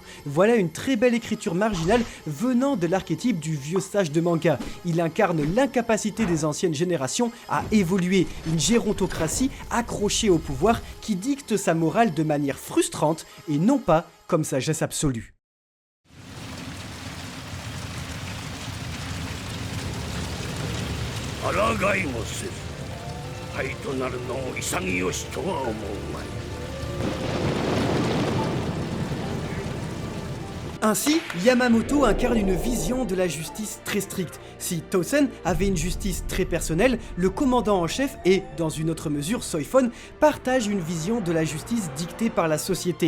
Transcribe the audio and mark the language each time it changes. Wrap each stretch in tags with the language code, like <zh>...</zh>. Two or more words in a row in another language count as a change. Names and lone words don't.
<fr>Voilà une très belle écriture marginale venant de l'archétype du vieux sage de manga. Il incarne l'incapacité des anciennes générations à évoluer, une gérontocratie accrochée au pouvoir qui dicte sa morale de manière frustrante et non pas comme sagesse absolue.</fr> <ja>抗いもせず敗となるのを潔しとは思うまい。</ja> <fr>Ainsi, Yamamoto incarne une vision de la justice très stricte. Si Tosen avait une justice très personnelle, le commandant en chef et, dans une autre mesure, Soifon, partagent une vision de la justice dictée par la société.</fr>